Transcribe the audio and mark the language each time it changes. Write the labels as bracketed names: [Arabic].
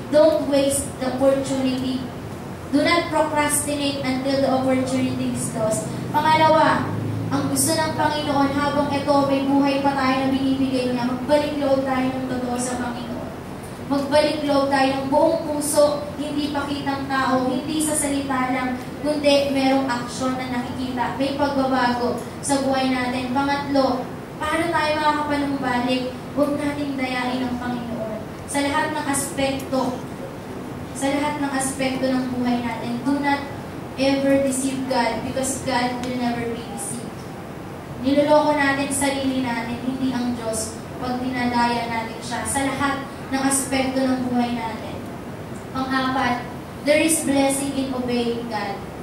[English] Don't waste the opportunity. Do not procrastinate until the opportunity is lost. [Filipino] Pangalawa, ang gusto ng Panginoon, habang ito may buhay pa tayo na binibigay niya, magbalik loob tayo ng totoo sa Panginoon. Magbalik loob tayo ng buong puso, hindi pakitang tao, hindi sa salita lang, kundi merong aksyon na nakikita. May pagbabago sa buhay natin. Pangatlo, paano tayo makakapanumbalik? Huwag nating dayain ang Panginoon. Sa lahat ng aspekto, sa lahat ng aspekto ng buhay natin. [English] Do not ever deceive God because God will never be deceived. [Filipino] Niloloko natin sarili natin, hindi ang Diyos, pag dinadaya natin siya sa lahat ng aspekto ng buhay natin. Pang-apat, [English] there is blessing in obeying God.